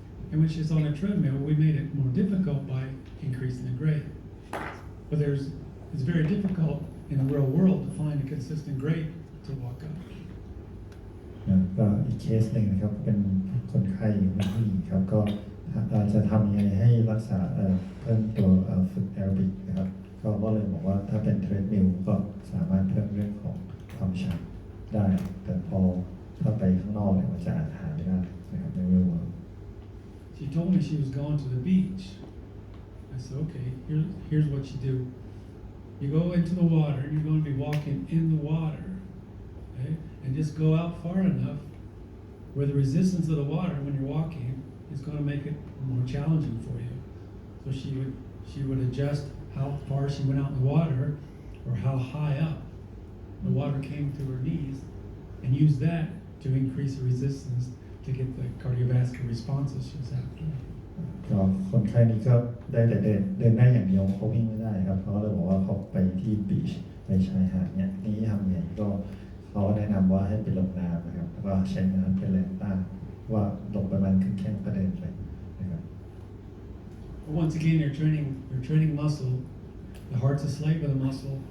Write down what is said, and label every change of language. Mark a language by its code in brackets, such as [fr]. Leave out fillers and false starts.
[en] And when she's on a treadmill, we made it more difficult by increasing the grade. But it's very difficult in the real world to find a consistent grade to walk up. [th] ก็อีกเคสหนึ่งนะครับเป็นคนไข้อยู่ที่นี่ครับก็จะทำยังไงให้รักษาเพิ่มตัวฝึกแอโรบิกนะครับก็เลยบอกว่าถ้าเป็นเทรดมิลก็สามารถเพิ่มเรื่องของความชันได้แต่พอถ้าไปข้างนอกเนี่ยมันจะหาไม่ได้นะครับในเรื่อง [en] She told me she was going to the beach. I said, okay, here's what you do. You go into the water and you're going to be walking in the water. Okay? And just go out far enough where the resistance of the water when you're walking is going to make it more challenging for you. So she would adjust how far she went out in the water or how high up the water came to her knees and use that to increase the resistance to get the cardiovascular responses she was after. [th] ก็คนไข้นี้ก็ได้แต่เดินได้อย่างเดียวเขาวิ่งไม่ได้ครับเขาเลยบอกว่าเขาไปที่บีชไปชายหาดเนี่ยนี่ทำไงก็เขาแนะนำว่าให้ไปลงน้ำนะครับแล้วก็ใช้น้ำเป็นแรงต้านว่าลงประมาณครึ่งแข้งก็เดินไปนะครับ [en] Once again, you're training muscle. The heart's a slave of the muscle.